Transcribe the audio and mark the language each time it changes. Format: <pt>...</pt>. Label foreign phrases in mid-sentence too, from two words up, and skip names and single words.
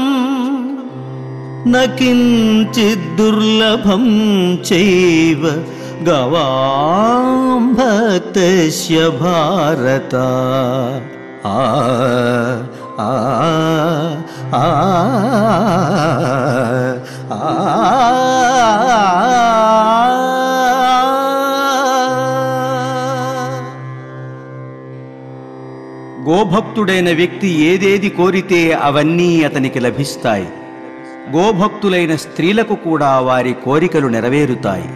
<sa>न किञ्चित् दुर्लभं चैव गवां भक्तस्य भारत। आ आ आ आ</sa> <te>గోభక్తుడైన వ్యక్తి ఏదేది కోరితే అవన్నీ అతనికి లభిస్తాయి. గోభక్తులైన స్త్రీలకు కూడా వారి కోరికలు నెరవేరుతాయి.</te>